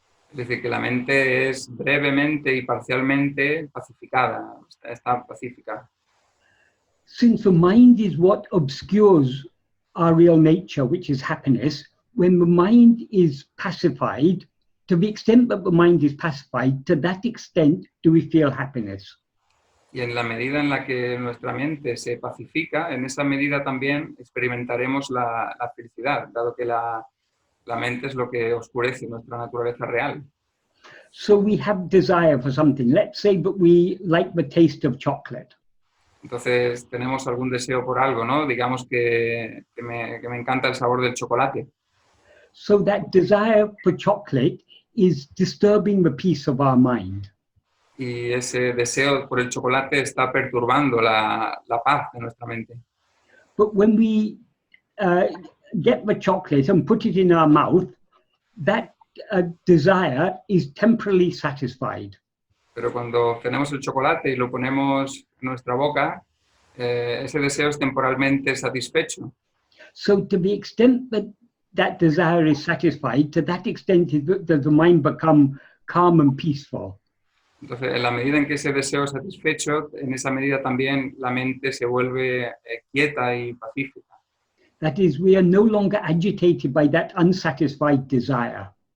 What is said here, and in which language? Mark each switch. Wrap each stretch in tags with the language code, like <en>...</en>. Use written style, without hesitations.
<es>Es decir, que la mente es brevemente y parcialmente pacificada, está pacífica.</es> <en>Since the mind is what obscures our real nature, which is happiness, when the mind is pacified, to the extent that the mind is pacified, to that extent do we feel happiness.</en> <es>Y en la medida en la que nuestra mente se pacifica, en esa medida también experimentaremos la felicidad, dado que la mente es lo que oscurece nuestra naturaleza real.</es> <en>So we have desire for something. Let's say that we like the taste of chocolate.</en> <es>Entonces tenemos algún deseo por algo, ¿no? Digamos que me encanta el sabor del chocolate.</es> <en>So that desire for chocolate is disturbing the peace of our mind.</en> <es>Y ese deseo por el chocolate está perturbando la paz de nuestra mente.</es> <en>But when we get the chocolate and put it in our mouth, that desire is temporarily satisfied.</en> <es>Pero cuando tenemos el chocolate y lo ponemos en nuestra boca, ese deseo es temporalmente satisfecho.</es> <en>So to the extent that that desire is satisfied, to that extent does the mind become calm and peaceful.</en> <es>Entonces, en la medida en que ese deseo es satisfecho, en esa medida también la mente se vuelve quieta y pacífica.</es> <en>That is, we are no longer agitated by that unsatisfied desire.</en>